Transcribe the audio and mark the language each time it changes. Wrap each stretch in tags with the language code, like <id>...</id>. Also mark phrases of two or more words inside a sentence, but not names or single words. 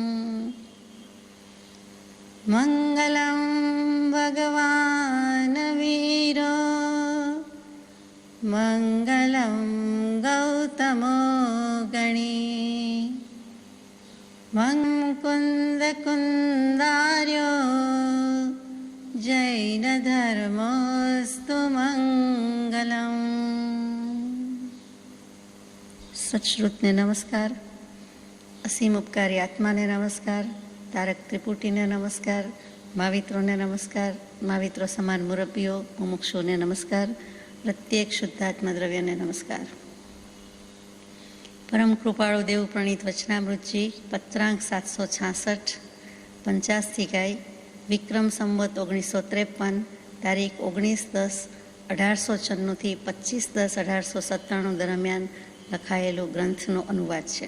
<sa>मङ्गलं भगवान् वीरो मङ्गलं गौतमो गणी मुकुन्दकुन्दार्यो जैनधर्मोऽस्तु मङ्गलम्।</sa> <gu>સચશ્રુતને નમસ્કાર, અસીમ ઉપકારી આત્માને નમસ્કાર, તારક ત્રિપુટીને નમસ્કાર, મહાવિત્રોને નમસ્કાર, મહાવિત્રો સમાન મુરબ્બીઓ મુમુક્ષુઓને નમસ્કાર, પ્રત્યેક શુદ્ધાત્મા દ્રવ્યને નમસ્કાર। પરમ કૃપાળુ દેવ પ્રણીત વચનામૃતજી પત્રાંક 766 50 ગાય વિક્રમ સંવત 1953 તારીખ 19/10/1894 થી 25/10/1897 દરમિયાન લખાયેલો ગ્રંથનો અનુવાદ છે।</gu>